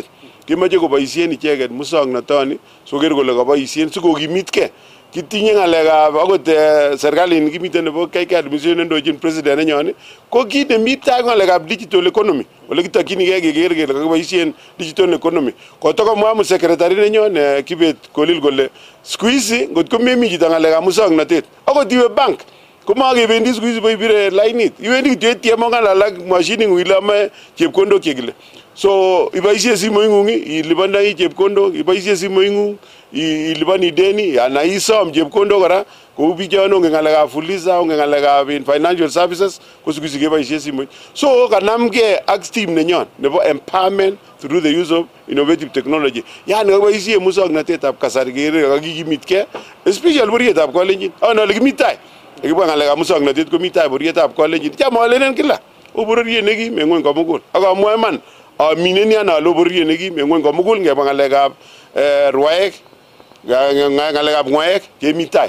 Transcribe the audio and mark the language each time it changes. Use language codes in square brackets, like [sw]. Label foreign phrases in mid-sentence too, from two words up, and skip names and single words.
[kln] Kimache koboisien icheket musongnotoni soker kole koboisien sikokimitkei. Kitinye ng'alekab akot serikalit kimiten nebo KK administration ndochin president nenyon ko kit nemi tai ng'alekab [en] digital economy [kln] ole kitokyinigei keker kele kakiboisien [en] digital economy. [kln] Kotokomwa secretary nenyon Kibet Kolil kole [sw] siku hizi [kln] ngotko memi chito ng'alekab musongnotet akot iwe bank komakebendi [sw] siku hizi [kln] boibire lainit iwendi kityo ATM ong'alal ak mashining'ung ile ame chepkondok chekile. So iboisie simoing'ung ilipondoi chepkondok, iboisie simoing'ung iliponi deni anan isom chepkondok kora kou biik chon ongen ng'alekab fuliza, ongen ng'alekab [en] financial services [kln] ko [sw] siku hizi [kln] keboisie simoit. So kanamgei ak team nenyon nebo [en] empowerment through the use of innovative technology. [kln] Yani kaboisie musongnotetab kasari kere kakikimitkei especially borietab Kalenjin. Ana ole kimi tai. Kibwa ng'alekab musongnotet komi tai borietab Kalenjin. Cham alenen kila oboriet nekim en ng'wony komugul. Ak amwoe iman amineni ana ale oboriet nekim en ng'wony komugul ngebwa ng'alekab rwaek, ng'alekab ng'waek kemi tai.